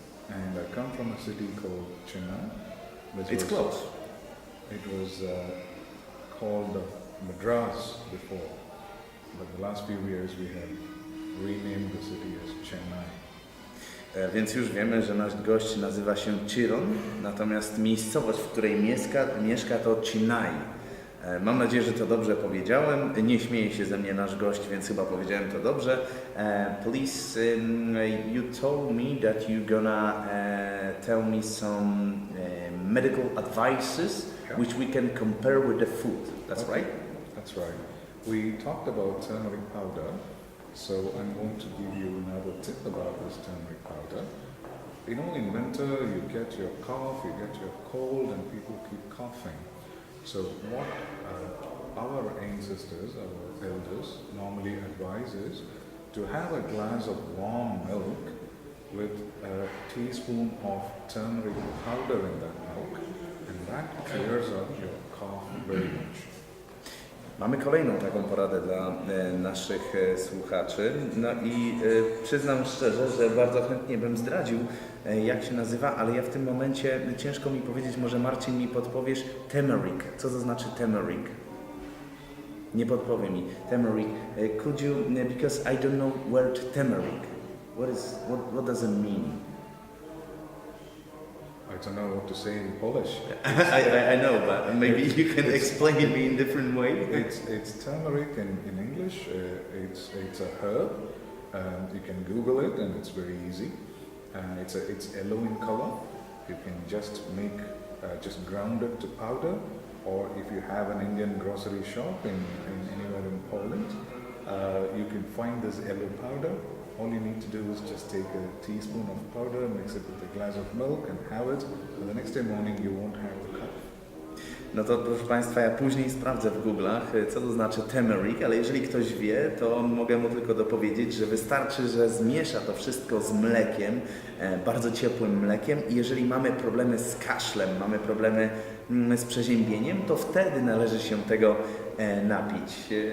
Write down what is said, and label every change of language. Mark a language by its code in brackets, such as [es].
[en] And I come from a city called Chennai. It's close. It was called Madras before, but the last few years we have renamed the city as Chennai. [pl] Więc już wiemy, że nasz gość nazywa się Chiron, natomiast miejscowość, w której mieszka to Chennai. Mam nadzieję, że to dobrze powiedziałem. Nie śmieje się ze mnie nasz gość, więc chyba powiedziałem to dobrze. [en] Please, you told me that you're gonna tell me some medical advices which we can compare with the food. That's right? That's right. We talked about turmeric powder, so I'm going to give you another tip about this turmeric powder. You know, in winter you get your cough, you get your cold, and people keep coughing. So what our ancestors, our elders, normally advise is to have a glass of warm milk with a teaspoon of turmeric powder in that milk, and that clears up your cough very much. [pl] Mamy kolejną taką poradę dla naszych słuchaczy. No i przyznam szczerze, że bardzo chętnie bym zdradził, jak się nazywa, ale ja w tym momencie ciężko mi powiedzieć, może Marcin mi podpowiesz, turmeric. Co to znaczy turmeric? Nie podpowie mi. Turmeric. [en] Could you, because I don't know word turmeric. What does it mean? I don't know what to say in Polish. I know, but maybe you can explain it in different way. It's turmeric in English. It's a herb. You can Google it, and it's very easy. It's yellow in color. You can just ground it to powder, or if you have an Indian grocery shop in anywhere in Poland, you can find this yellow powder. All you need to do is just take a teaspoon of powder, mix it with a glass of milk and have it, and the next day morning you won't have the cough. [pl] No to proszę Państwa, ja później sprawdzę w Google'ach, co to znaczy turmeric, ale jeżeli ktoś wie, to mogę mu tylko dopowiedzieć, że wystarczy, że zmiesza to wszystko z mlekiem, bardzo ciepłym mlekiem i jeżeli mamy problemy z kaszlem, mamy problemy z przeziębieniem, to wtedy należy się tego napić.